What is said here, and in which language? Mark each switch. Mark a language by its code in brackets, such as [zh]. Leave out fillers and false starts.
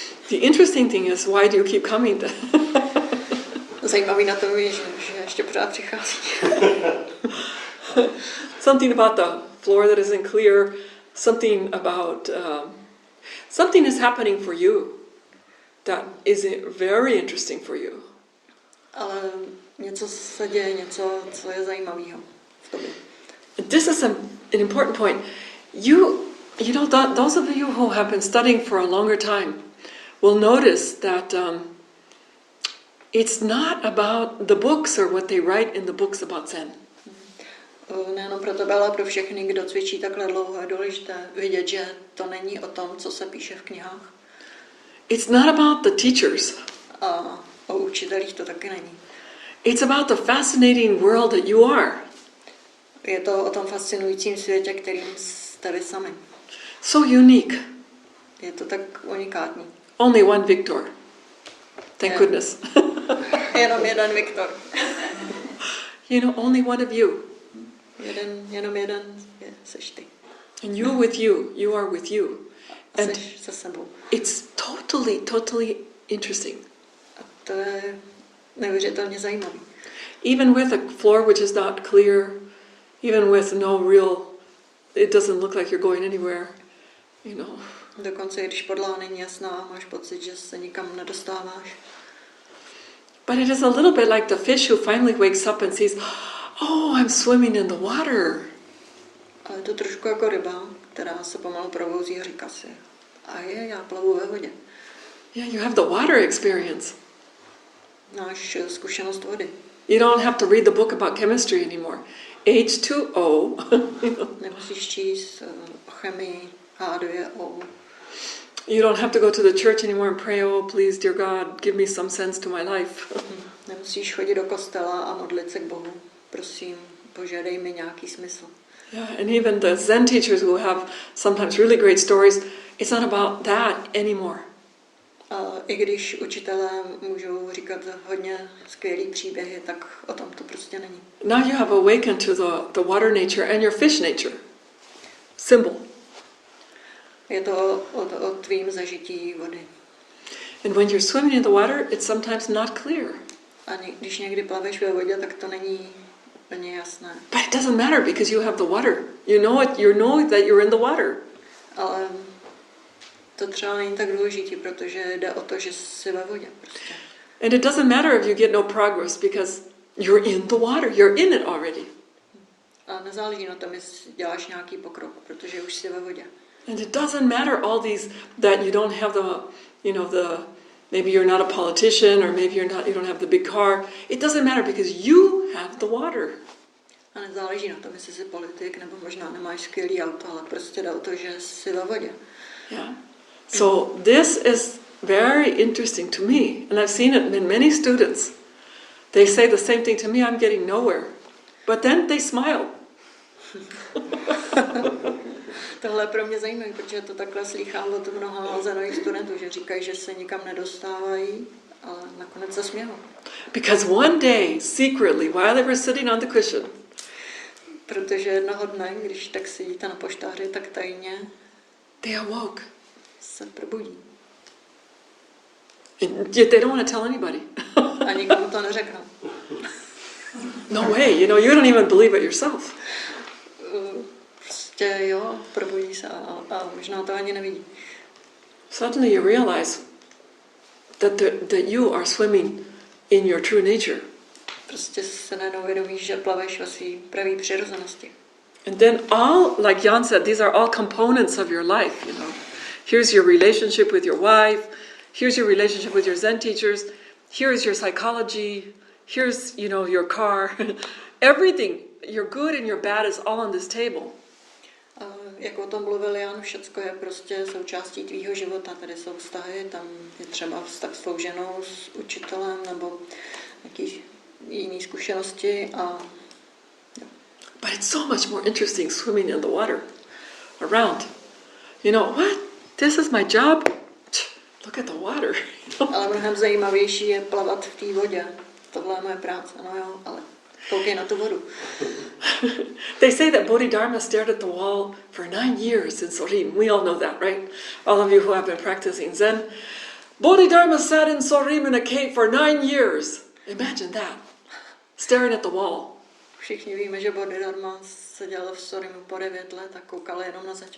[en] The interesting thing is, why do you keep coming then? [cs] Zajímavý na tom je, že ještě pořád přichází. [en] Something about the floor that isn't clear, something about something is happening for you that is very interesting for you. [cs] Ale něco se děje, něco, co je zajímavého v tobě. [en] This is an important point. You know, those of you who have been studying for a longer time will notice that it's not about the books or what they write in the books about Zen. [cs] Nejenom pro tebe, ale pro všechny, kdo cvičí takhle dlouho, je důležité vidět, že to není o tom, co se píše v knihách. [en] It's not about the teachers. [cs] A o učitelích to taky není. [en] It's about the fascinating world that you are. [cs] Je to o tom fascinujícím světě, kterým jste vy sami. [en] So unique. [cs] Je to tak unikátní. [en] Only one Victor. Thank Yeah. goodness. [cs] Jenom jeden Viktor. [en] You know, only one of you. [cs] Jenom jeden seš ty. [en] And you with you. You are with you. [cs] A [en] And [cs] seš se sebou. [en] it's totally interesting. [cs] A to je neuvěřitelně zajímavý. [en] Even with a floor which is not clear, even with no real, it doesn't look like you're going anywhere, you know. [cs] Dokonce, když podlaha není jasná, máš pocit, že se nikam nedostáváš. [en] But it is a little bit like the fish who finally wakes up and sees, oh, I'm swimming in the water. [cs] Ale je to trošku jako ryba, která se pomalu probouzí a říká si, a já plavu ve vodě. [en] Yeah, you have the water experience. [cs] Máš zkušenost vody. [en] You don't have to read the book about chemistry anymore. H2O. [cs] Nemusíš číst o chemii, H2O. [en] You don't have to go to the church anymore and pray, oh, please, dear God, give me some sense to my life. [cs] Nemusíš chodit do kostela a modlit se k Bohu. Prosím, Bože, dej mi nějaký smysl. [en] Yeah, and even the Zen teachers who have sometimes really great stories, it's not about that anymore. [cs] A i když učitelé můžou říkat hodně skvělý příběhy, tak o tom to prostě není. [en] Now you have awakened to the water nature and your fish nature. [cs] Symbol. Je to o tvým zažití vody. [en] And when you're swimming in the water, it's sometimes not clear. [cs] A když někdy plaveš ve vodě, tak to není úplně jasné. [en] But it doesn't matter because you have the water. You know it. You know that you're in the water. [cs] Ale to třeba není tak důležité, protože jde o to, že jsi ve vodě. Prostě. [en] And it doesn't matter if you get no progress because you're in the water. You're in it already. [cs] A nezáleží na tom, jestli děláš nějaký pokrok, protože už jsi ve vodě. [en] And it doesn't matter all these that you don't have the, you know, maybe you're not a politician or maybe you don't have the big car. It doesn't matter because you have the water. [cs] A nezáleží na tom, jestli jsi politik, nebo možná nemáš skvělý auto, ale prostě jde o to, že jsi ve vodě. [en] Yeah. So this is very interesting to me, and I've seen it in many students. They say the same thing to me, I'm getting nowhere. But then they smile. [cs] Tohle je pro mě zajímavé, protože to takhle slýchám od mnoha zenových studentů, že říkají, že se nikam nedostávají, ale nakonec se smějou. [en] Because one day, secretly, while they were sitting on the cushion, [cs] Protože jednoho dne, když tak sedíte na poštáři, tak tajně [en] they awoke. [cs] se probudí. [en] And yet they don't want to tell anybody. [cs] A nikomu to neřeknou. [en] No way, you know, you don't even believe it yourself. [cs] Prostě jo, probudí se a možná to ani nevidí. [en] Suddenly you realize that you are swimming in your true nature. [cs] Prostě se najednou vědomíš, že plaveš ve své pravé přirozenosti. [en] And then all, like Jan said, these are all components of your life, you know. Here's your relationship with your wife, here's your relationship with your Zen teachers, here's your psychology, here's, you know, your car. Everything, your good and your bad is all on this table. [cs] Jak o tom mluvil Jan, všecko je prostě součástí tvýho života. Tady jsou vztahy, tam je třeba vztah s tou ženou, s učitelem nebo nějaký jiný zkušenosti a [en] But it's so much more interesting swimming in the water around. You know, what? This is my job? Look at the water. [cs] ale mnohem zajímavější je plavat v té vodě. Tohle je moje práce, no jo, ale koukej na tu vodu. [en] They say that Bodhidharma stared at the wall for 9 years in Sorim. We all know that, right? All of you who have been practicing Zen. Bodhidharma sat in Sorim in a cave for 9 years. Imagine that. Staring at the wall. [cs] Všichni víme, že Bodhidharma seděl v Sorimu po 9 let a koukal jenom na zeď.